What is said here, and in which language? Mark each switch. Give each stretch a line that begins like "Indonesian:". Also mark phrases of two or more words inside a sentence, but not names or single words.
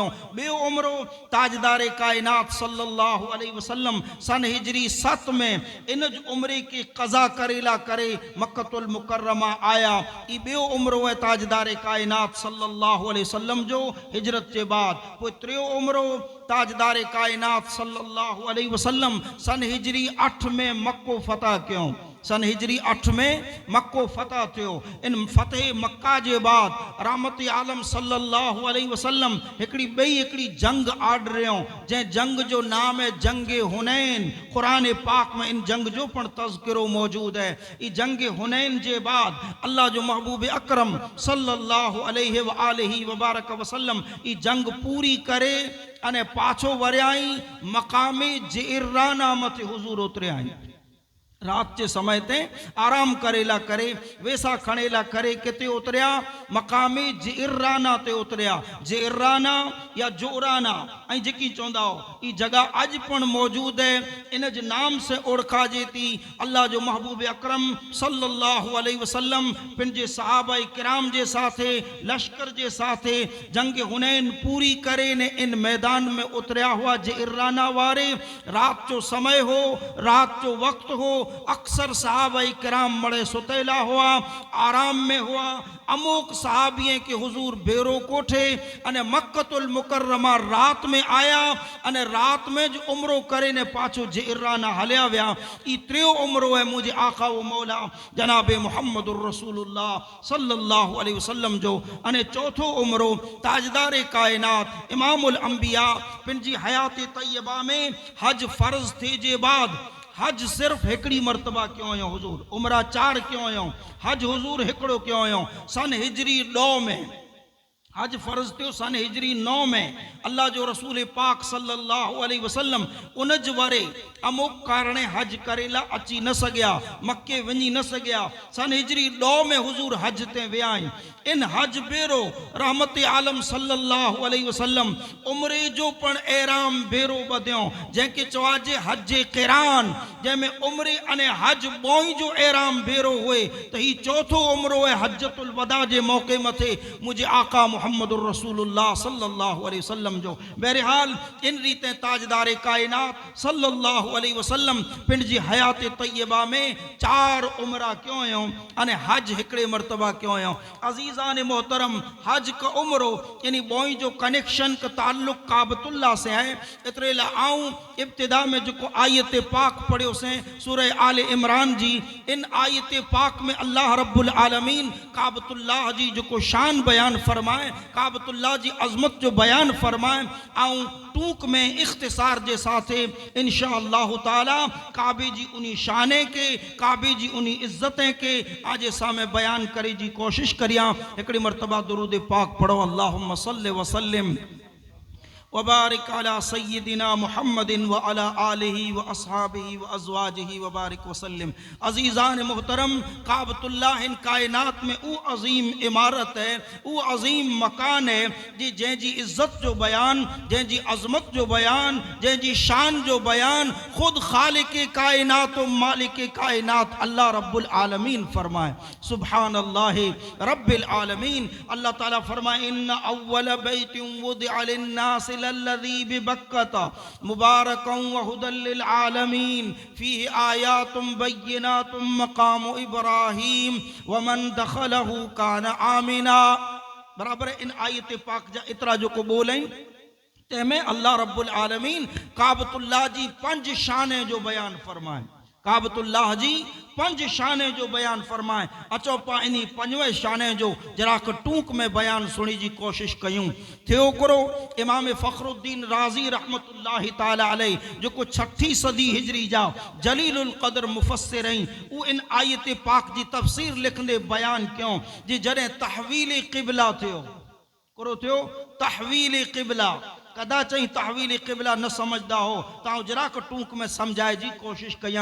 Kachhi: बे उम्रो ताजदारे कायनात
Arabic: صلى الله عليه وسلم
Kachhi: सन हिजरी 7 में इन उम्रे के कज़ा करेला करे मक्कतुल मुकर्रमा आया। ई बे उम्रो है ताजदारे कायनात
Arabic: صلى الله عليه وسلم
Kachhi: जो हिजरत के बाद। कोई 3 उम्रो ताजदारे कायनात
Arabic: صلى الله عليه وسلم
Kachhi: सन हिजरी 8 में मक्को फतह क्यों, सन हिजरी 8 में मक्को फतह थियो। इन फतेह मक्का जे बाद रहमत आलम
Arabic: صلى الله عليه وسلم
Kachhi: हिकड़ी जंग आड़ रहियो, जै जंग जो नाम है जंगे हुनैन। कुरान पाक में इन जंग जो पण तज़किरो मौजूद है। ई जंग हुनैन जे बाद अल्लाह जो महबूब अकरम
Arabic: صلى الله عليه وآله وبارك وسلم
Kachhi: ई जंग पूरी करे अने पाछो वरियाई मकामे जिराना मथे हुजूर उतरे आई। रात के समय ते आराम करेला करे, वेसा खणेला करे, किते उतरिया मकामे जिराना ते उतरिया। जिराना या जोराना ऐं जेकी चवंदा हो ई जगह अज पण मौजूद है। इन जे नाम से ओळखा जे थी अल्लाह जो महबूब अकरम
Arabic: صلى الله عليه وسلم
Kachhi: पंहिंजे सहाबा किराम जे साथे लश्कर जे साथे जंग हुनैन पूरी करे ने इन मैदान में उतरिया हुआ। जिराना वारे रात जो समय हो, रात जो वक्त हो, अक्सर सहाबा किराम मड़े सुतेला हुआ, आराम में हुआ। अमुक सहाबिये के हुजूर बेरो कोठे अने मक्कतुल मुकर्रमा रात में आया अने रात में जो उम्रो करे ने पाछो जिराना हलिया विया। ई त्रियो उम्रो है मुझे आका व मौला जनाबे मुहम्मदुर रसूलुल्लाह
Arabic: صلى الله عليه وسلم
Kachhi: जो। अने चौथो उम्रो ताजदारे कायनात
Arabic: إمام الأنبياء
Kachhi: पंहिंजी हयात तय्यबा में हज फर्ज थे जे बाद हज सिर्फ हिकड़ी मरतबा क्यों आयो हुजूर, उमरा 4 क्यों आयो, हज हुजूर हिकड़ो क्यों आयो। सन हिजरी 9 में हज फर्ज थियो। सन हिजरी 9 में अल्लाह जो रसूल पाक
Arabic: صلى الله عليه وسلم
Kachhi: उनज वारे अमुक कारणे हज करेला अची न सघिया, मक्के वञी न सघिया। सन हिजरी 9 में हुजूर हज ते विया। इन हज बेरो रहमत आलम
Arabic: صلى الله عليه وسلم
Kachhi: उम्रे जो पण एराम बेरो बधियो, जंहिंखे चवाजे हज क़िरान, जंहिंमें उम्रे अने हज बोई जो एराम बेरो हुए। त ही चौथो उम्रो है हज्जतुल वदा जे मौके मथे मुझे आका मुहम्मदुर रसूलुल्लाह
Arabic: صلى الله عليه وسلم
Kachhi: जो। बहरहाल इन रीते ताजदारे कायनात
Arabic: صلى الله عليه وسلم
Kachhi: पंहिंजी हयात तय्यबा में 4 उमरा क्यों आयो अने हज हिकड़े मरतबा क्यों आयो। अजीजान मोहतरम हज का उम्रो यानी बोई जो कनेक्शन का ताल्लुक काबतुल्लाह से है। इतरे ला आऊं इब्तिदा में जो आयत पाक पढ़ियो से सूरह आले इमरान जी। इन आयत पाक में अल्लाह
Arabic: رب العالمين
Kachhi: काबतुल्लाह जी जो शान बयान फरमाए, काबतुल्लाह जी अजमत जो बयान फरमाए। आऊं टूक में इख्तिसार जे साथे इंशाअल्लाह ताला काबे जी उन्हीं शाने के, काबे जी उन्हीं इज्जतें के आज सामे बयान करे जी कोशिश करिया। हिकड़ी मरतबा दुरूद पाक पढ़ो।
Arabic: اللهم صل وسلم وبارك على سيدنا محمد وعلى آله وأصحابه وأزواجه وبارك وسلم.
Kachhi: अजीज़ान मुहतरम, काबतुल्लाह इन कायनात में वो अजीम इमारत है, वो अजीम मकान है जी जंहिंजी इज्जत जो बयान, जंहिंजी अजमत जो बयान, जंहिंजी शान जो बयान खुद खालिक कायनात व मालिक कायनात अल्लाह
Arabic: رب العالمين
Kachhi: फरमाए।
Arabic: سبحان الله رب العالمين.
Kachhi: अल्लाह ताला फरमाए
Arabic: إن أول بيت وضع للناس للذي ببكة مباركا وهدى للعالمين فيه آيات بينات مقام إبراهيم ومن دخله كان آمنا.
Kachhi: बराबर इन आयत पाक जा इतरा जो को बोलें तेमें अल्लाह
Arabic: رب العالمين
Kachhi: काबतुल्लाह जी 5 शाने जो बयान फरमाए। काबतुल्लाह जी 5 शाने जो बयान फरमाए। अचो पा इन्हीं 5वें शाने जो जरा टूक में बयान सुनी जी कोशिश कयूं। थियो करो इमाम फ़खरुद्दीन राज़ी
Arabic: رحمة الله تعالى عليه
Kachhi: जो को 6ठी सदी हिजरी जा
Arabic: جليل القدر
Kachhi: मुफ़स्सिर रही। वो इन आयत पाक जी तफसीर लिखंदे बयान क्यों जी जॾहिं तहवील क़िबला थियो करो थियो तहवील क़िबला कदा चई तहवील क़िबला न समझदा हो ताऊ जरा को टूक में समझाए जी कोशिश कया।